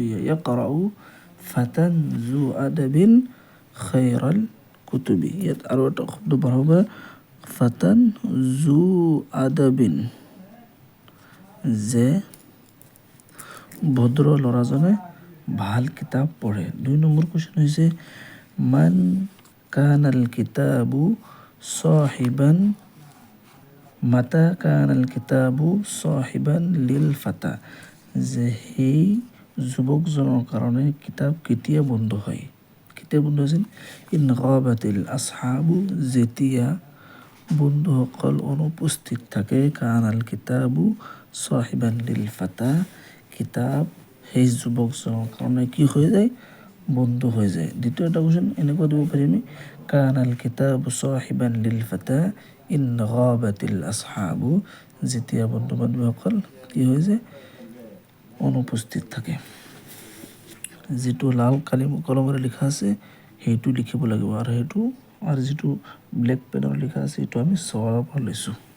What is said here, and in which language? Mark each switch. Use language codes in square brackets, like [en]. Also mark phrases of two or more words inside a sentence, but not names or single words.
[ar] يقرأ فتى ذو أدب خير الكتب. [as] ইয়াত আৰু এটা শব্দ বঢ়াব, [ar] فتى ذو أدب, [as] যে ভদ্ৰ ল'ৰাজনে ভাল কিতাপ পঢ়ে। 2 নম্বৰ কুৱেশ্যন হৈছে [ar] من كان الكتاب صاحبا متى كان الكتاب صاحبا للفتى, [as] যে সেই যুৱকজনৰ কাৰণে কিতাপ কেতিয়া বন্ধু হয়। কেতিয়া বন্ধু হৈছিল। [ar] إن غابت الأصحاب, [as] যেতিয়া বন্ধুসকল অনুপস্থিত থাকে। [ar] كان الكتاب صاحبا للفتى, [as] কিতাপ সেই যুৱকজনৰ কাৰণে কি হৈ যায়, বন্ধু হৈ যায়। দ্বিতীয় এটা কুৱেশ্যন এনেকুৱা দিব পাৰি আমি, [ar] كان الكتاب صاحبا للفتى إن غابت الأصحاب, [as] যেতিয়া বন্ধু বান্ধৱীসকল কি হৈ যায়, অনুপস্থিত থাকে। যিটো লাল কলমেৰে লিখা আছে সেইটো লিখিব লাগিব আৰু যিটো [en] black pen [as] লিখা আছে সেইটো আমি চৱালৰ পৰা লৈছোঁ।